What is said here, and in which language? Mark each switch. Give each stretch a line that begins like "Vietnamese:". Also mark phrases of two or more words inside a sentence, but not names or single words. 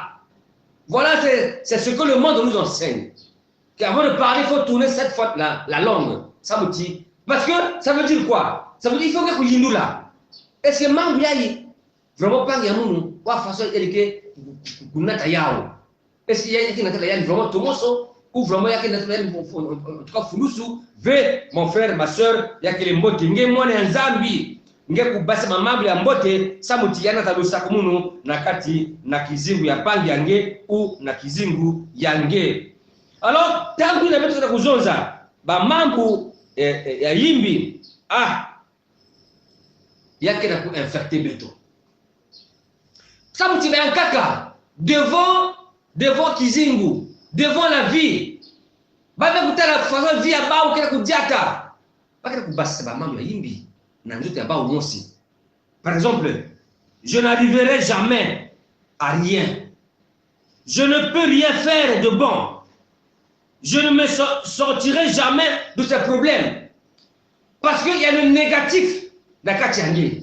French: Voilà, c'est ce que le monde nous enseigne, qu'avant de parler il faut tourner cette fois la langue. Ça me dit parce que ça veut dire quoi? Ça veut dire il faut que yindula. Est-ce que
Kongo: mambu yayi vraiment pas ya munu wa façon elike kunata yao?
French: Est-ce qu'il y a quelqu'un qui a vraiment
Kongo: tomoso
French: ou vraiment il y a quelqu'un qui a en tout cas
Kongo: fulusu ve
French: mon frère ma soeur
Kongo: ya kile mbote nge mwana ya nzambi nge kubasa mamambo ya mbote samuti yana talusa kumunu na kati na kizingu ya pangi yange ou na kizingu yange. Alors tangu ina beto za kuzonza ba mambo ya yimbi yake na ku infecter beto samuti ba kaka devant kizingu,
French: devant la vie.
Kongo: Baba kutala façon vie ya bao kena kujata. Baka kubasa ba mambo ya yimbi na nzoto ya bao mosi.
French: Par exemple, je n'arriverai jamais à rien. Je ne peux rien faire de bon. Je ne me sortirai jamais de ces problèmes. Parce qu'il y a le négatif dans Katiangi.